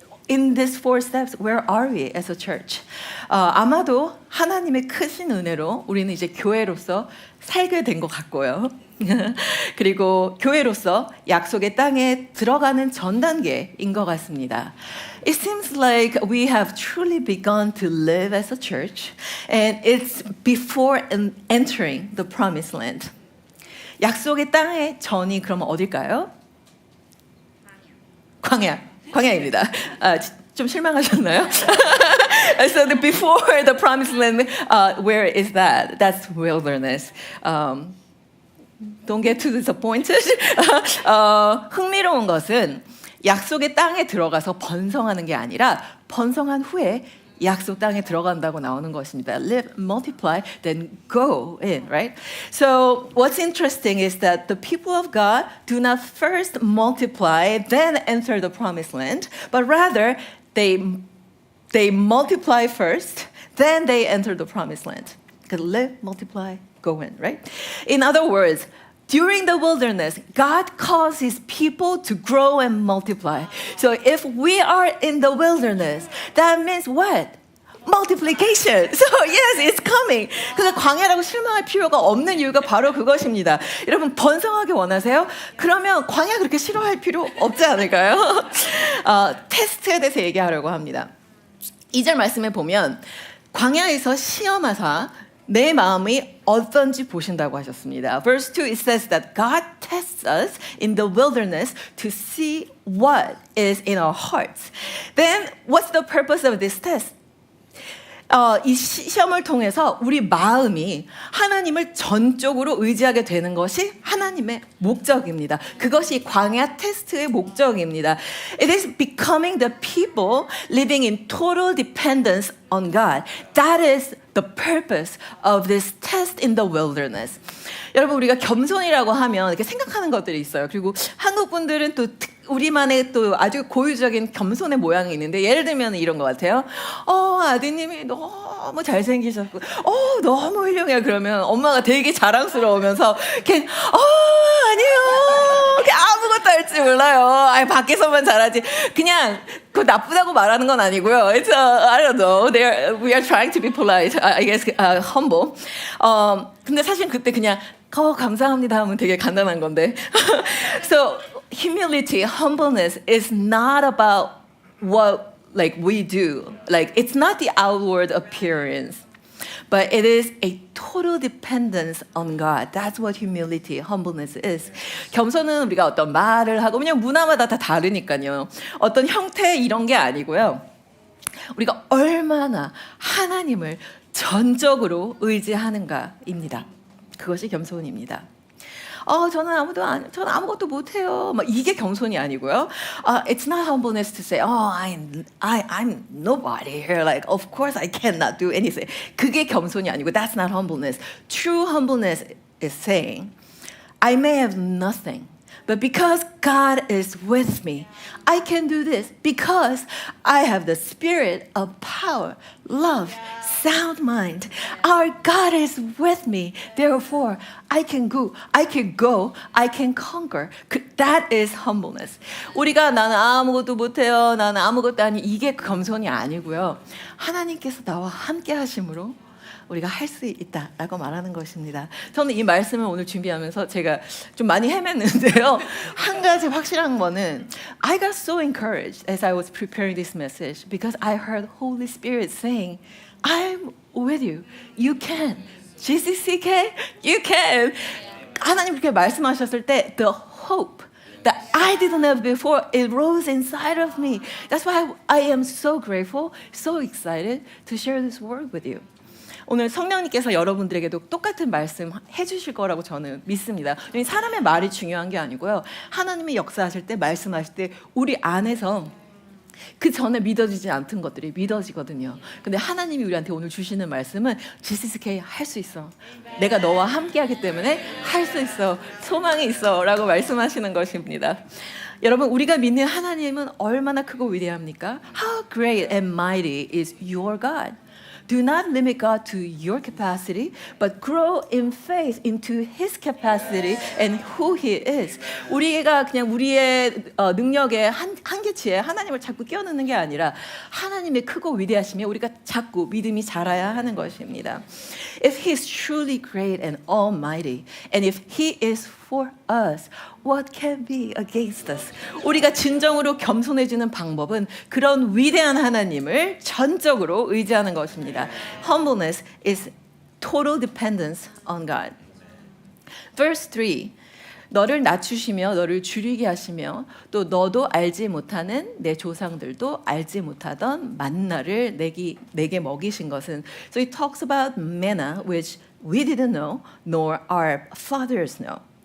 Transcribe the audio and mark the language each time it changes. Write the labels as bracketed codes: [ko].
[en] In these 4 steps, where are we as a church? [ko] 아마도 하나님의 크신 은혜로 우리는 이제 교회로서 살게 된 것 같고요. 그리고 교회로서 약속의 땅에 들어가는 전 단계인 것 같습니다. [en] It seems like we have truly begun to live as a church, and it's before entering the promised land. [ko] 약속의 땅의 전이 그러면 어딜까요? 광야입니다. 좀 실망하셨나요? [en] So before the promised land, where is that? That's wilderness. Don't get too disappointed. [ko] 흥미로운 것은 약속의 땅에 들어가서 번성하는 게 아니라 번성한 후에 약속 땅에 들어간다고 나오는 것입니다. [en] Live, multiply, then go in, right? So what's interesting is that the people of God do not first multiply, then enter the promised land, but rather they multiply first, then they enter the promised land. Live, multiply, go in, right? In other words, during the wilderness, God calls His people to grow and multiply. So if we are in the wilderness, that means what? Multiplication. So yes, it's coming. [ko] 그래서 광야라고 실망할 필요가 없는 이유가 바로 그것입니다. 여러분 번성하게 원하세요? 그러면 광야 그렇게 싫어할 필요 없지 않을까요? 테스트에 대해서 얘기하려고 합니다. 2절 말씀에 보면 광야에서 시험하사 내 마음이 어떤지 보신다고 하셨습니다. [en] Verse 2, it says that God tests us in the wilderness to see what is in our hearts. Then, what's the purpose of this test? [ko] 이 시험을 통해서 우리 마음이 하나님을 전적으로 의지하게 되는 것이 하나님의 목적입니다. 그것이 광야 테스트의 목적입니다. [en] It is becoming the people living in total dependence on God. That is the purpose of this test in the wilderness. [ko] 여러분 우리가 겸손이라고 하면 이렇게 생각하는 것들이 있어요. 그리고 한국 분들은 또 우리만의 또 아주 고유적인 겸손의 모양이 있는데 예를 들면 이런 것 같아요. 아드님이 너무 잘생기셨고 너무 훌륭해요. 그러면 엄마가 되게 자랑스러우면서 걔 아니에요. 걔 아무것도 할 줄 몰라요. 밖에서만 잘하지. 그냥 그 나쁘다고 말하는 건 아니고요. [en] It's I don't know. We are trying to be polite. I guess humble. [ko] 근데 사실 그때 그냥 감사합니다 하면 되게 간단한 건데. [en] So humility, humbleness is not about what like we do. Like it's not the outward appearance. But it is a total dependence on God. That's what humility, humbleness is. [ko] 겸손은 우리가 어떤 말을 하고 그냥 문화마다 다 다르니까요. 어떤 형태 이런 게 아니고요. 우리가 얼마나 하나님을 전적으로 의지하는가입니다. 그것이 겸손입니다. 저는 아무것도 못해요. 막 이게 겸손이 아니고요. [en] It's not humbleness to say, I'm nobody here. Like, of course I cannot do anything. [ko] 그게 겸손이 아니고, [en] that's not humbleness. True humbleness is saying, I may have nothing, but because God is with me, I can do this because I have the spirit of power, love, sound mind. Our God is with me. Therefore, I can go, I can conquer. That is humbleness. [ko] 우리가 나는 아무것도 못해요. 나는 아무것도 아니. 이게 겸손이 아니고요. 하나님께서 나와 함께 하심으로 우리가 할 수 있다라고 말하는 것입니다. 저는 이 말씀을 오늘 준비하면서 제가 좀 많이 헤맸는데요. 한 가지 확실한 거는 [en] I got so encouraged as I was preparing this message because I heard Holy Spirit saying, I'm with you. You can. GCCK, you can. [ko] 하나님 그렇게 말씀하셨을 때 [en] the hope that I didn't have before, it rose inside of me. That's why I am so grateful, so excited to share this word with you. [ko] 오늘 성령님께서 여러분들에게도 똑같은 말씀 해주실 거라고 저는 믿습니다. 사람의 말이 중요한 게 아니고요. 하나님이 역사하실 때 말씀하실 때 우리 안에서 그 전에 믿어지지 않던 것들이 믿어지거든요. 근데 하나님이 우리한테 오늘 주시는 말씀은 GCCK 할 수 있어. 내가 너와 함께하기 때문에 할 수 있어. 소망이 있어 라고 말씀하시는 것입니다. 여러분 우리가 믿는 하나님은 얼마나 크고 위대합니까? [en] How great and mighty is your God. Do not limit God to your capacity, but grow in faith into His capacity and who He is. [ko] 우리가 그냥 우리의 능력의 한계치에 하나님을 자꾸 끼워넣는 게 아니라 하나님의 크고 위대하심에 우리가 자꾸 믿음이 자라야 하는 것입니다. [en] If He is truly great and almighty, and if He is for us, what can be against us? [ko] 우리가 진정으로 겸손해지는 방법은 그런 위대한 하나님을 전적으로 의지하는 것입니다. [en] Humbleness is total dependence on God. Verse 3. [ko] 너를 낮추시며 너를 줄이게 하시며 또 너도 알지 못하는 내 조상들도 알지 못하던 만나를 내게 먹이신 것은 [en] So it talks about manna which we didn't know nor our fathers know.